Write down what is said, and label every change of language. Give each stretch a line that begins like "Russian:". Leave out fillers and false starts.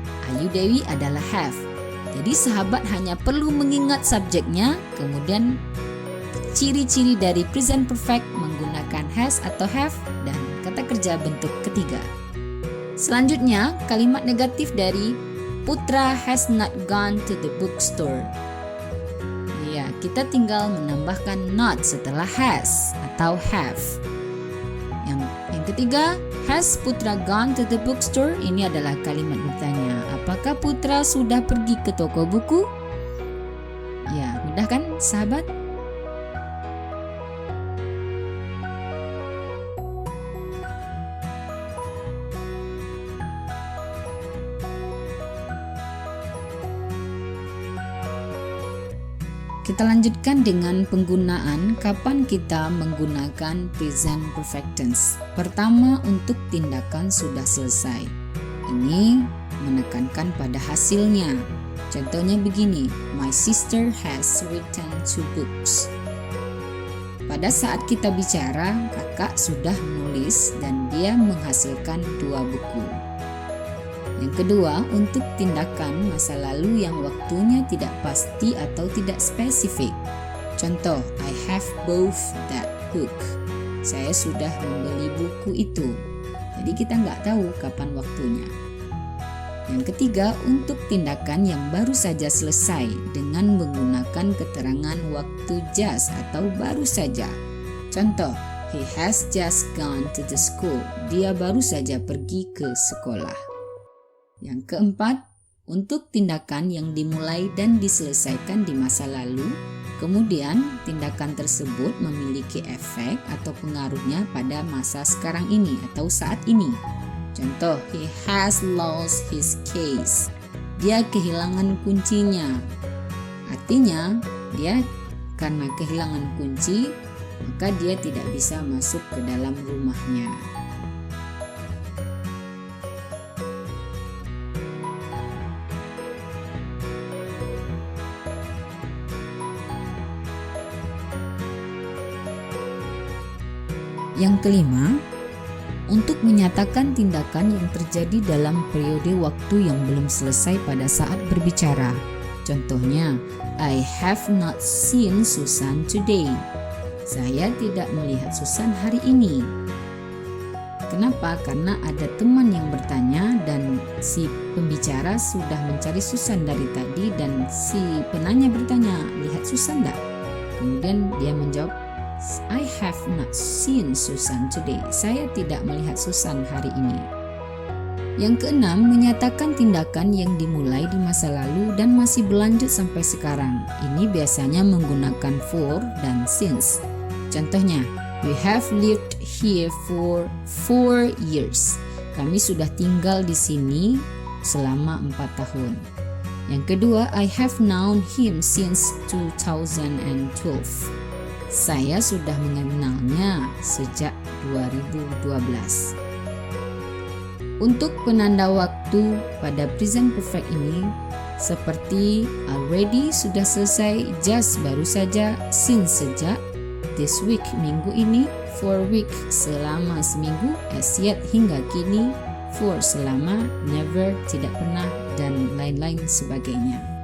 Indonesian: Ayu Dewi adalah have. Jadi sahabat hanya perlu mengingat subjeknya, kemudian ciri-ciri dari present perfect menggunakan has atau have, dan kata kerja bentuk ketiga. Selanjutnya, kalimat negatif dari
English: Putra has not gone to the bookstore.
Indonesian: Ya, kita tinggal menambahkan not setelah has atau have. Yang ketiga,
English: has Putra gone to the bookstore?
Indonesian: Ini adalah kalimat bertanya. Apakah Putra sudah pergi ke toko buku? Ya, mudah kan sahabat? Kita lanjutkan dengan penggunaan kapan kita menggunakan present perfect tense. Pertama, untuk tindakan sudah selesai. Ini menekankan pada hasilnya. Contohnya begini,
English: my sister has written 2 books.
Indonesian: Pada saat kita bicara, kakak sudah menulis dan dia menghasilkan 2 buku. Yang kedua, untuk tindakan masa lalu yang waktunya tidak pasti atau tidak spesifik.
English: Contoh, I have bought that book.
Indonesian: Saya sudah membeli buku itu. Jadi kita nggak tahu kapan waktunya. Yang ketiga, untuk tindakan yang baru saja selesai dengan menggunakan keterangan waktu just atau baru saja.
English: Contoh, he has just gone to the school.
Indonesian: Dia baru saja pergi ke sekolah. Yang keempat, untuk tindakan yang dimulai dan diselesaikan di masa lalu, kemudian tindakan tersebut memiliki efek atau pengaruhnya pada masa sekarang ini atau saat ini.
English: Contoh, he has lost his keys.
Indonesian: Dia kehilangan kuncinya. Artinya, dia karena kehilangan kunci, maka dia tidak bisa masuk ke dalam rumahnya. Yang kelima, untuk menyatakan tindakan yang terjadi dalam periode waktu yang belum selesai pada saat berbicara.
English: Contohnya, I have not seen Susan today.
Indonesian: Saya tidak melihat Susan hari ini. Kenapa? Karena ada teman yang bertanya dan si pembicara sudah mencari Susan dari tadi dan si penanya bertanya, lihat Susan enggak? Kemudian dia menjawab,
English: I have not seen Susan today.
Indonesian: Saya tidak melihat Susan hari ini. Yang keenam, menyatakan tindakan yang dimulai di masa lalu dan masih berlanjut sampai sekarang. Ini biasanya menggunakan for dan since.
English: Contohnya, we have lived here for 4 years.
Indonesian: Kami sudah tinggal di sini selama 4 tahun. Yang kedua,
English: I have known him since 2012.
Indonesian: Saya sudah mengenalnya sejak 2012. Untuk penanda waktu pada present perfect ini seperti already sudah selesai, just baru saja, since sejak, this week minggu ini, for week selama seminggu, as yet hingga kini, for selama, never tidak pernah, dan lain-lain sebagainya.